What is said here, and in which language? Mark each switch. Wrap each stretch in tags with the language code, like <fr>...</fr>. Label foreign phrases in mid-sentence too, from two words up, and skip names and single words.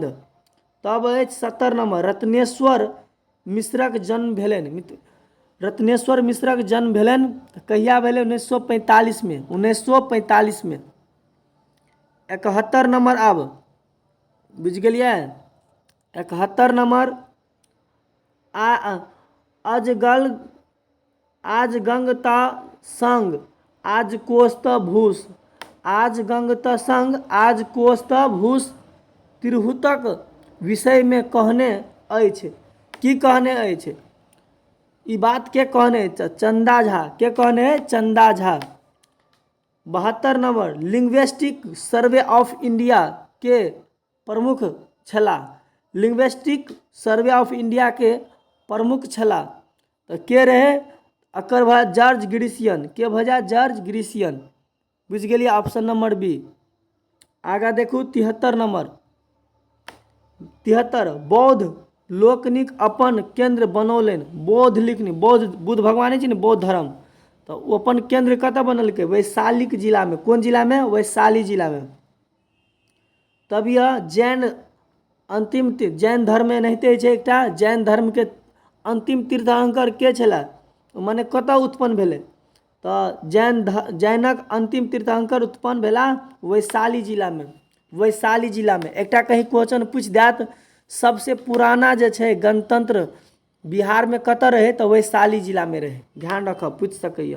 <mai>तब अछि 70 नंबर, रत्नेश्वर मिश्रक जन्म भेलन। रत्नेश्वर मिश्रक जन्म भेलन कहिया भेले? 1945 में। 1945 में। 71 नंबर, अब बुझ गेलिए। 71 नंबर, आज गंग त संग आज कोष त भूष। आज गंग त संग आज कोष त भूष तिरहुतक विषय में कहने अछि। की कहने अछि? ई बात के कहने? चंदा झा। के कहने? चंदा झा। 72 नंबर, लिंग्विस्टिक सर्वे ऑफ इंडिया के प्रमुख छला। लिंग्विस्टिक सर्वे ऑफ इंडिया के प्रमुख छला तो के रहे? अकर भा जॉर्ज ग्रिसियन। के भजा? जॉर्ज ग्रिसियन, बुझ गेलिए।</mai> <en>option number B.</en> <mai>आगा देखू 73 नंबर, 73, बौद्ध लोकनिक अपन केंद्र बनौलन। बौद्ध लिखनी, बौद्ध बुद्ध भगवान छै ने, बौद्ध धर्म, तो वो अपन केंद्र कतऽ बनलकै? वैशाली जिला में। कौन जिला में? वैशाली जिला में। तब यह जैन अंतिम जैन धर्म में नहिते छै एकटा, जैन धर्म के अंतिम तीर्थंकर के छला? माने कतऽ उत्पन्न भेले? तो जैनक अंतिम तीर्थंकर उत्पन्न भेला वैशाली जिला में। वैशाली जिला में एकटा कहीं क्वेश्चन पूछ दैत सबसे पुराना जे छै गणतंत्र बिहार में कतऽ रहे तो वैशाली जिला में रहे, ध्यान रखब, पूछ सकैए।</mai>